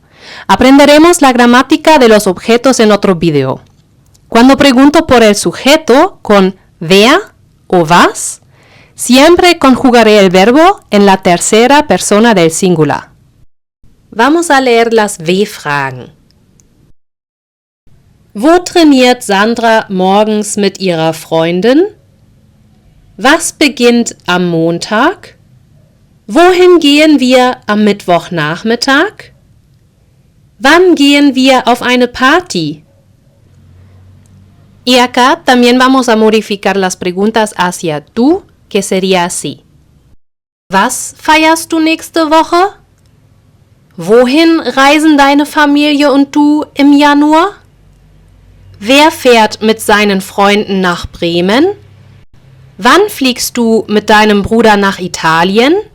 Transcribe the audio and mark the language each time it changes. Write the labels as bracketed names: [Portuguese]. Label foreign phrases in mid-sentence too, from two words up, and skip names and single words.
[Spanish] Aprenderemos la gramática de los objetos en otro video. Cuando pregunto por el sujeto con wer o was, siempre conjugaré el verbo en la tercera persona del singular. Vamos a leer las W-Fragen. [German] Wo trainiert Sandra morgens mit ihrer Freundin? Was beginnt am Montag? Wohin gehen wir am Mittwochnachmittag? ¿Wann gehen wir auf eine Party? [Spanish] Y acá también vamos a modificar las preguntas hacia tú, que sería así. [German] Was feierst du nächste Woche? Wohin reisen deine Familie und du im Januar? Wer fährt mit seinen Freunden nach Bremen? Wann fliegst du mit deinem Bruder nach Italien?